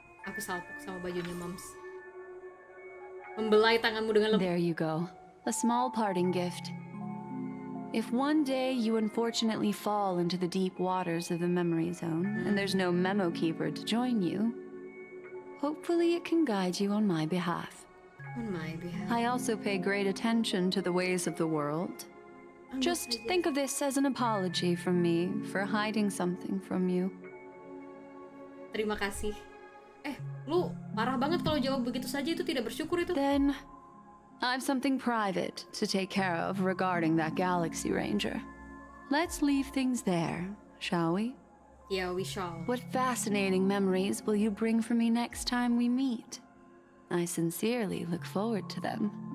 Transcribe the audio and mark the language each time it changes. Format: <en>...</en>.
<id>Aku salpok sama bajunya Mams. Membelai tanganmu dengan lembut.</id> <en>There you go. A small parting gift. If one day you unfortunately fall into the deep waters of the memory zone and there's no memo keeper to join you, hopefully it can guide you on my behalf. On my behalf. I also pay great attention to the ways of the world. Just think of this as an apology from me for hiding something from you.</en> <id>Terima kasih. Lu Parah banget kalau jawab begitu saja, itu tidak bersyukur itu.</id> <en>Then, I've something private to take care of regarding that Galaxy Ranger. Let's leave things there, shall we? Yeah, we shall. What fascinating memories will you bring for me next time we meet? I sincerely look forward to them.</en>